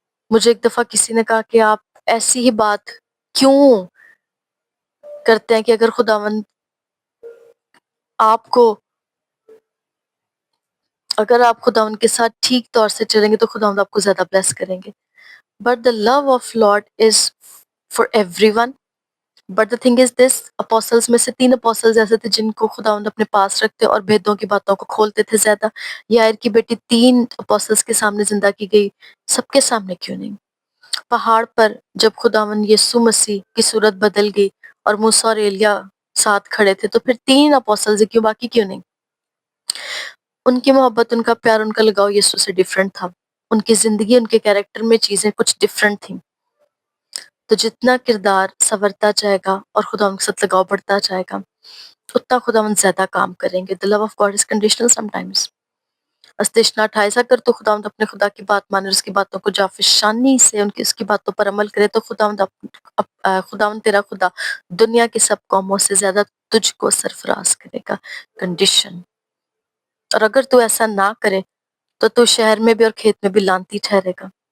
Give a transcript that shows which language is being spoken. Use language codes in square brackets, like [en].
[ur] مجھے ایک دفعہ کسی نے کہا کہ آپ ایسی ہی بات کیوں کرتے ہیں کہ اگر خداوند آپ کو، اگر آپ خداوند کے ساتھ ٹھیک طور سے چلیں گے تو خداوند آپ کو زیادہ بلیس کریں گے. [en] But the love of Lord is for everyone. But the thing is this, [ur] اپوسلز میں سے 3 اپوسلز ایسے تھے جن کو خداوند اپنے پاس رکھتے اور بھیدوں کی باتوں کو کھولتے تھے زیادہ. یائر کی بیٹی 3 اپوسلز کے سامنے زندہ کی گئی، سب کے سامنے کیوں نہیں؟ پہاڑ پر جب خداوند یسوع مسیح کی صورت بدل گئی اور موسیٰ اور ایلیا ساتھ کھڑے تھے تو پھر 3 اپوسلز کیوں، باقی کیوں نہیں؟ ان کی محبت، ان کا پیار، ان کا لگاؤ یسوع سے ڈیفرنٹ تھا. ان کی زندگی، ان کے کیریکٹر میں چیزیں کچھ ڈیفرنٹ تھیں. تو جتنا کردار سنورتا جائے گا اور خداوند کے ساتھ لگاؤ بڑھتا جائے گا، اتنا خداوند زیادہ کام کریں گے. [en] The love of God is conditional sometimes. [ur] استثنا 28 اگر تو خداوند اپنے خدا کی بات مانے اور اس کی باتوں کو جافشانی سے اس کی باتوں پر عمل کرے تو خداوند تیرا خدا دنیا کی سب قوموں سے زیادہ تجھ کو سرفراز کرے گا. کنڈیشن. اور اگر تو ایسا نہ کرے تو شہر میں بھی اور کھیت میں بھی لانتی ٹھہرے گا.